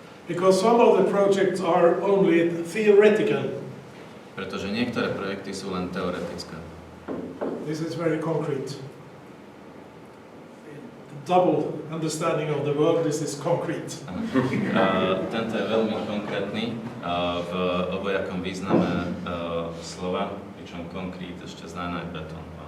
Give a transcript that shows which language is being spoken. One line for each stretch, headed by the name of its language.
English: Because some of the projects are only theoretical.
Slovak: Pretože niektoré projekty sú len teoretické.
English: This is very concrete. Double understanding of the word, this is concrete.
Slovak: Tento je veľmi konkrétny v obojakom význame slova, pričom konkrét ešte znamená aj betón.